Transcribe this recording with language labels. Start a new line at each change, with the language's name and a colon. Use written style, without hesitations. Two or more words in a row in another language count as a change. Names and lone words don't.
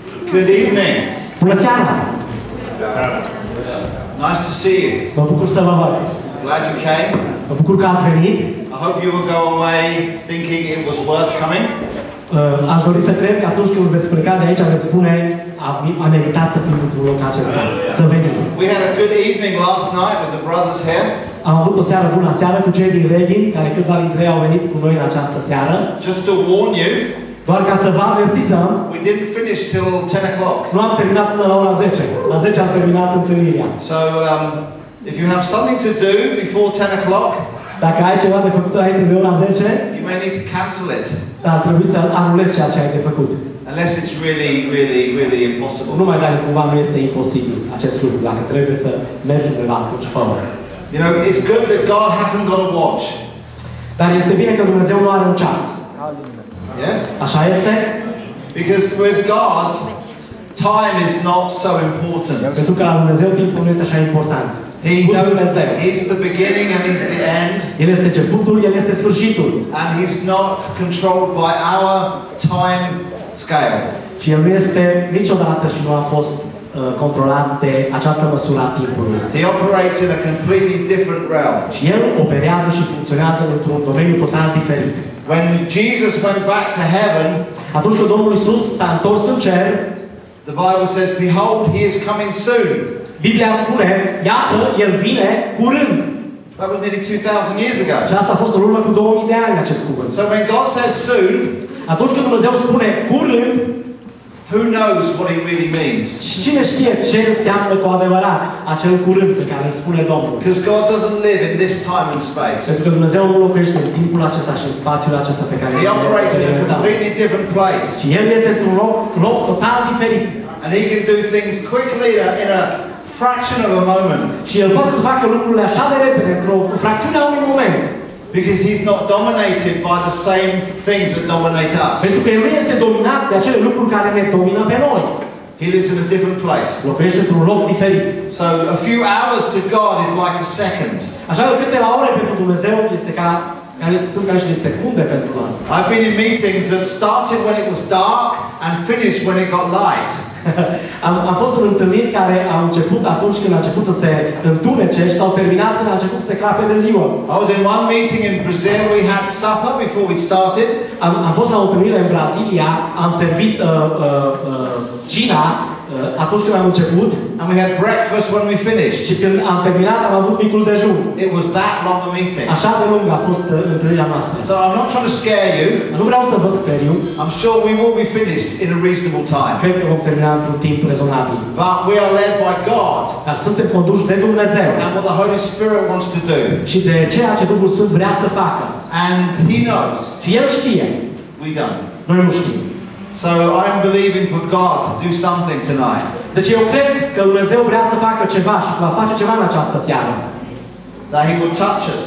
English: Good evening.
Romanian: Bună seara!
English: Nice to see you.
Romanian: Mă bucur să vă văd.
English: Glad you came.
Romanian: Mă bucur că ați venit.
English: I hope you will go away thinking it was worth coming.
Romanian: Aș dori să cred că atunci când veți pleca de aici veți spune a meritat să fim într-un loc acesta. Să venim.
English: We had a good evening last night with the brothers here.
Romanian: Am avut o seară bună seară cu cei din Reghin, care câțiva dintre ei au venit cu noi în această seară.
English: Just to warn you,
Romanian: Doar ca să vă avertizăm,
English: we didn't finish till 10 o'clock.
Romanian: nu am terminat până la ora 10. La 10 am terminat întâlnirea.
English: So if you have something to do before 10 o'clock,
Romanian: Dacă ai ceva de făcut înainte de ora 10,
English: you may need to cancel it.
Romanian: ar trebui să anulezi ceea ce ai de făcut.
English: Unless it's really, really, really impossible.
Romanian: Numai dacă cumva nu este imposibil acest lucru. Dacă trebuie să mergi undeva, atunci fă-o.
English: You know, it's good that God hasn't got a watch.
Romanian: Dar este bine că Dumnezeu nu are un ceas.
English: Yes?
Romanian: Așa este?
English: Because with God, time is not so important.
Romanian: Pentru că la Dumnezeu timpul nu este așa important.
English: He
Romanian: Cu
English: knows
Romanian: Dumnezeu.
English: He's the beginning and He's the end.
Romanian: El este începutul, El este sfârșitul.
English: And He's not controlled by our time scale.
Romanian: Și El nu este niciodată și nu a fost controlat de această măsură a timpului.
English: He operates in a completely different realm.
Romanian: Și El operează și funcționează într-un domeniu total diferit.
English: When Jesus went back to heaven,
Romanian: Atunci când Domnul Iisus s-a întors în cer,
English: the Bible says, "Behold, He is coming soon."
Romanian: Biblia spune, iată, El vine curând.
English: That was nearly 2,000 years ago.
Romanian: Și asta a fost în urmă cu 2000 de ani acest cuvânt.
English: So when God says soon,
Romanian: Atunci când Dumnezeu spune curând,
English: who knows what He really means?
Romanian: și cine știe ce înseamnă cu adevărat acel curând pe care îl spune Domnul?
English: Because God doesn't live in this time and space.
Romanian: Pentru că Dumnezeu nu locuiește în timpul acesta și în spațiul acesta pe care
English: He operates in a
Romanian: experimentăm.
English: completely different place.
Romanian: Și El este într-un loc total diferit.
English: And He can do things quickly in a fraction of a moment.
Romanian: Și El poate să facă lucrurile așa de repede, într-o fracțiune a unui moment.
English: Because He's not dominated by the same things that dominate us.
Romanian: Pentru că El nu este dominat de acele lucruri care ne domină pe noi.
English: He lives in a different place.
Romanian: Locuiește într-un loc diferit.
English: So a few hours to God is like a second.
Romanian: Așa că câteva ore pentru Dumnezeu este sunt ca niște secunde pentru noi.
English: I've been in meetings that started when it was dark and finished when it got light.
Romanian: Am fost în întâlniri care au început atunci când a început să se întunece și s-au terminat când a început să se crape de ziua.
English: I was in one meeting in Brazil. We had supper before we started.
Romanian: Am fost la o întâlnire în Brazilia, am servit cina atunci când am început
English: And we had breakfast when we finished.
Romanian: și când am terminat am avut micul dejun.
English: It was that long a meeting.
Romanian: Așa de lung a fost întâlnirea noastră.
English: So I'm not trying to scare you.
Romanian: Nu vreau să vă speriu.
English: I'm sure we will be finished in a reasonable time.
Romanian: Cred că vom termina într-un timp rezonabil.
English: But we are led by God
Romanian: Dar suntem conduși de Dumnezeu
English: and what the Holy Spirit wants to do.
Romanian: și de ceea ce Duhul Sfânt vrea să facă.
English: And He knows.
Romanian: Și El știe.
English: We don't.
Romanian: Noi nu știm.
English: So I'm believing for God to do something tonight.
Romanian: Deci eu cred că Dumnezeu vrea să facă ceva și că va face ceva în această seară.
English: That He will touch us